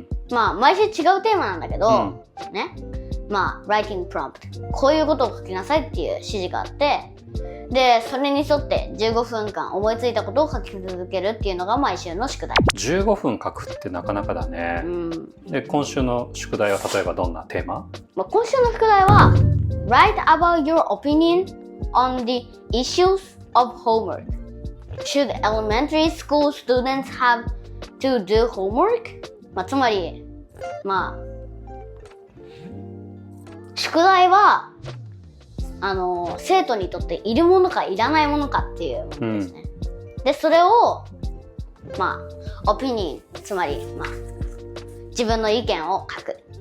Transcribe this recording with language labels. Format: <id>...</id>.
<ja>まあ毎週違うテーマなんだけど、ね、まあライティングプロンプト、こういうことを書きなさいっていう指示があって、でそれに沿って15分間思いついたことを書き続けるっていうのが毎週の宿題。 15分書くってなかなかだね。で今週の宿題は例えばどんなテーマ？今週の宿題は</ja> <en>Write about your opinion on the issues of homework. Should elementary school students have to do homework?</en> <ja>つまり宿題は生徒にとっているものかいらないものかっていうものですね。でそれをオピニオン、つまり自分の意見を書く。</ja>